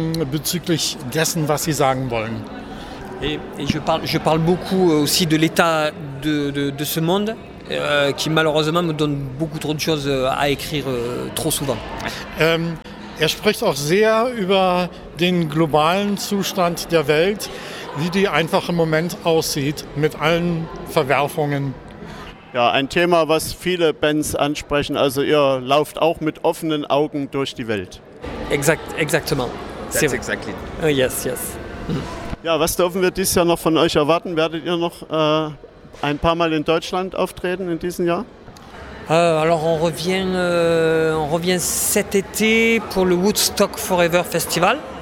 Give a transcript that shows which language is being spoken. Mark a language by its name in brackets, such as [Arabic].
[German] Bezüglich dessen, was sie sagen wollen. [French] Et je parle beaucoup aussi de l'état de ce monde qui malheureusement me donne beaucoup trop de choses à écrire trop souvent. [German] Er spricht auch sehr über den globalen Zustand der Welt, wie die einfach im Moment aussieht mit allen Verwerfungen. Ja, ein Thema, was viele Bands ansprechen, also ihr lauft auch mit offenen Augen durch die Welt. [French] Exactement. [English] That's exactly. Yes. [German] Ja, was dürfen wir dieses Jahr noch von euch erwarten? Werdet ihr noch ein paar Mal in Deutschland auftreten in diesem Jahr? [French] Alors on revient cet été pour le Woodstock Forever Festival.